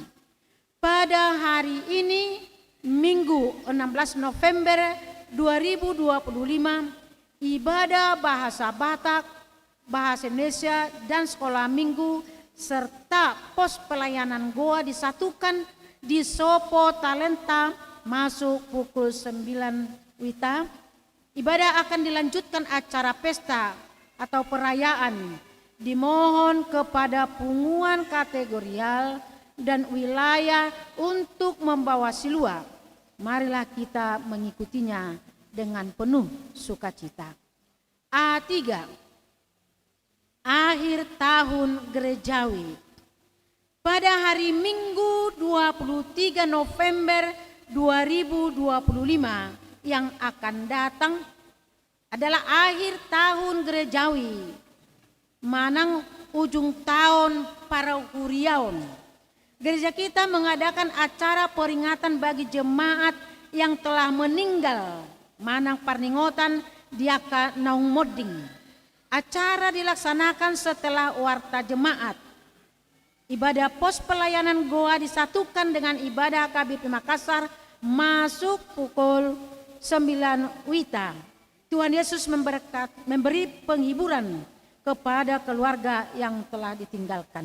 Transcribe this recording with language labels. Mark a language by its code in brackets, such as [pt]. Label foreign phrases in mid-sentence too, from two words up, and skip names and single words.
[id] Pada hari ini, Minggu 16 November 2025, ibadah bahasa Batak, bahasa Indonesia, dan sekolah minggu serta pos pelayanan Goa disatukan di Sopo Talenta masuk pukul 9 WITA. Ibadah akan dilanjutkan acara pesta atau perayaan. Dimohon kepada punguan kategorial dan wilayah untuk membawa silua. Marilah kita mengikutinya dengan penuh sukacita. A3. Akhir tahun gerejawi. Pada hari Minggu 23 November 2025 yang akan datang adalah akhir tahun gerejawi, [bbc] manang ujung tahun para Huriaun. [id] Gereja kita mengadakan acara peringatan bagi jemaat yang telah meninggal, [bbc] manang parningotan diaka naung moding. [id] Acara dilaksanakan setelah warta jemaat. Ibadah pos pelayanan Goa disatukan dengan ibadah KBP Makassar masuk pukul 9 WITA. Tuhan Yesus memberi penghiburan kepada keluarga yang telah ditinggalkan.